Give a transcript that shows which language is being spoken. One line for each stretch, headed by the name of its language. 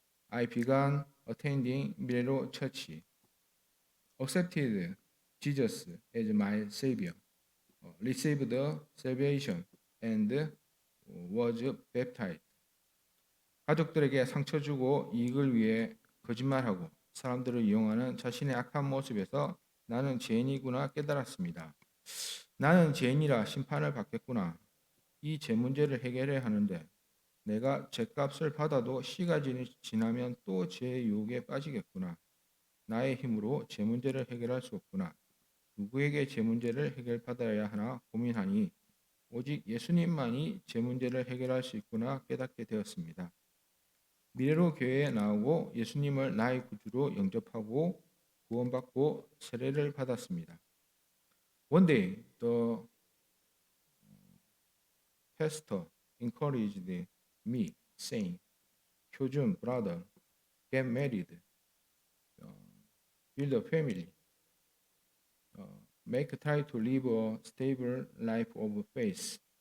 English: I began attending Milero Church, accepted Jesus as my Savior, received salvation, and was baptized.
Korean: 가족들에게 상처 주고 이익을 위해 거짓말하고 사람들을 이용하는 자신의 악한 모습에서 나는 죄인이구나 깨달았습니다. 나는 죄인이라 심판을 받겠구나. 이 죄 문제를 해결해야 하는데 내가 죄값을 받아도 시가 지나면 또 죄의 유혹에 빠지겠구나. 나의 힘으로 죄 문제를 해결할 수 없구나. 누구에게 죄 문제를 해결받아야 하나 고민하니 오직 예수님만이 죄 문제를 해결할 수 있구나 깨닫게 되었습니다. 미래로 교회에 나오고 예수님을 나의 구주로 영접하고 구원받고 세례를 받았습니다.
English: One day, the pastor encouraged me, saying, "Kyojun, brother, get married, build a family, try to live a stable life of faith."